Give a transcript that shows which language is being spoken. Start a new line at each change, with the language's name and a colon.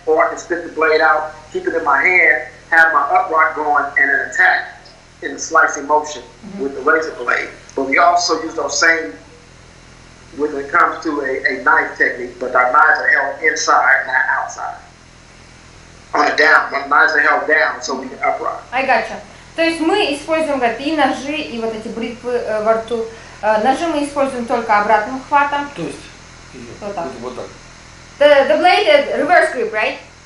English: Or I can spit the blade out, keep it in my hand, have my upright going, and an attack in the slicing motion with the razor blade. But we also use those same when it comes to a knife technique, but our knives are held inside, not outside. On a down, my knives are held down so we can upright. I gotcha.
Russian: То есть мы используем, говорит, и ножи, и вот эти бритвы во рту. Ножи мы используем только обратным хватом. То есть вот так. вот так.
English: The blade is reverse grip, right?